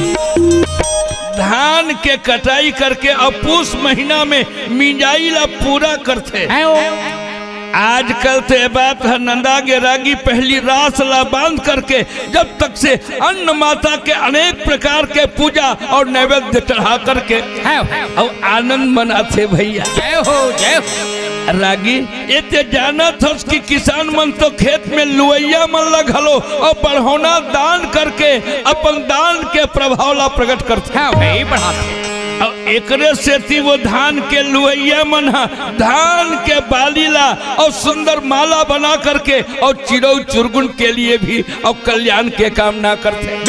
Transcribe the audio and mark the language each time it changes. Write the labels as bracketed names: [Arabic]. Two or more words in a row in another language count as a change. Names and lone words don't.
[Chhattisgarhi] धान के कटाई करके और पूस महीना में मिंजाई ला पूरा करते आजकल तो ये बात है नंदा के रागी पहली रास ला बांध करके जब तक से अन्न माता के अनेक प्रकार के पूजा और नैवेद्य चढ़ा करके और आनंद मनाते भैया। जय हो जय हो। रागी ये ते जाना था कि किसान मन तो खेत में लुवैया मन लगलो और बढ़ौना दान करके अपन दान के प्रभाव ला प्रकट करते हाँ भाई बढ़ाते और एकरे से वो धान के लुवैया मन धान के बाली ला और सुंदर माला बना करके और चिड़ौ चुरगुन के लिए भी और कल्याण के कामना करते।